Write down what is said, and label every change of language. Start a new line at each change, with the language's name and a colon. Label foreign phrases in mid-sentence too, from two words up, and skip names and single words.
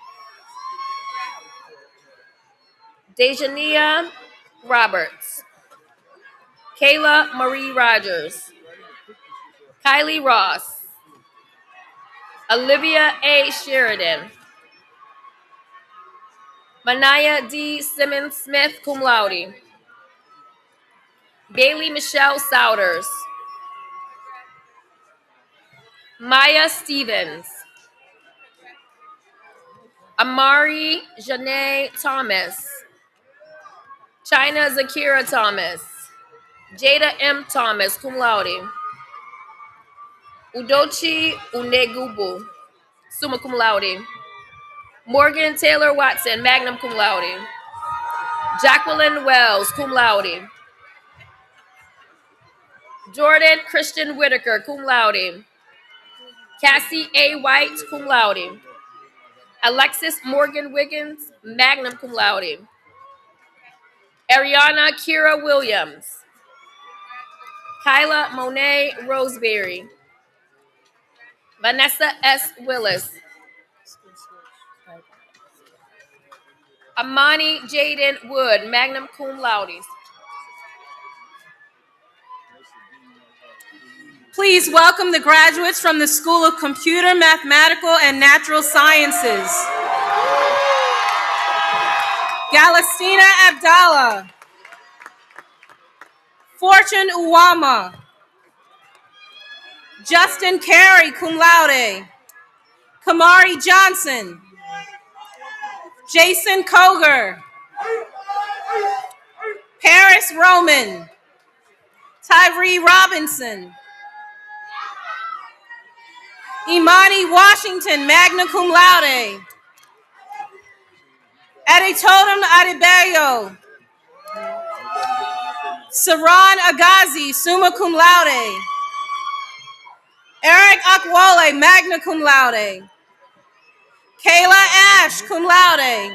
English: Dejania Roberts. Kayla Marie Rogers. Kylie Ross. Olivia A. Sheridan. Manaya D. Simmons Smith,
Latin: cum laude.
English: Bailey Michelle Souders. Maya Stevens. Amari Janae Thomas. China Zakira Thomas. Jada M. Thomas,
Latin: cum laude.
English: Udochi Unegubu,
Latin: summa cum laude.
English: Morgan Taylor Watson,
Latin: magna cum laude.
English: Jacqueline Wells,
Latin: cum laude.
English: Jordan Christian Whitaker,
Latin: cum laude.
English: Cassie A. White,
Latin: cum laude.
English: Alexis Morgan Wiggins,
Latin: magna cum laude.
English: Ariana Kira Williams. Kyla Monet Roseberry. Vanessa S. Willis. Amani Jaden Wood,
Latin: magna cum laude.
English: Please welcome the graduates from the School of Computer, Mathematical, and Natural Sciences. Galastina Abdallah. Fortune Uwama. Justin Carey,
Latin: cum laude.
English: Kamari Johnson. Jason Koger. Paris Roman. Tyree Robinson. Imani Washington,
Latin: magna cum laude.
English: Adetotum Adebayo. Saran Agazi,
Latin: summa cum laude.
English: Eric Akwole,
Latin: magna cum laude.
English: Kayla Ash,
Latin: cum laude.